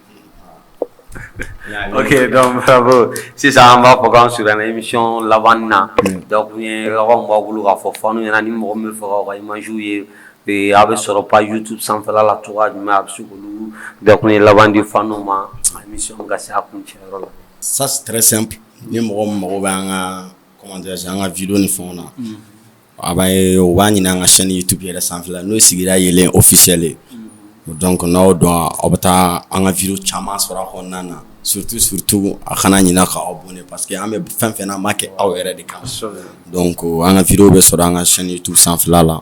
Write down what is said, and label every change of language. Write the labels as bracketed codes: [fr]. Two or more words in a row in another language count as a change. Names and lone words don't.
[bm] Ok, donc bravo. Sisan an b'a fɔ k'an surunya émission laban na donc ni lɔgɔ b'a bolo k'a fɔ fanu ɲɛna ni mɔgɔ min bɛ fɛ k'aw ka images ye a bɛ sɔrɔ page YouTube sanfɛla la cogoya jumɛn a bɛ se k'olu donc ni laban di fanu ma émission ka se a kuncɛyɔrɔ la. [fr] Ça c'est très simple [bm] ni mɔgɔ min mago bɛ an ka [fr] comment dirais-je [bm] an ka vidéo ni fɛnw na a b'a ye o b'a ɲini an ka chaîne YouTube yɛrɛ sanfɛla n'o sigira Yelen officiel ye donc n'aw dɔn aw bɛ taa an ka vidéo caman sɔrɔ a kɔnɔna na surtout a kana ɲina ka abonner [fr] parce que [bm] an bɛ fɛn fɛn na an b'a kɛ aw yɛrɛ de kama donc an ka vidéo bɛ sɔrɔ an ka chaîne YouTube sanfɛla la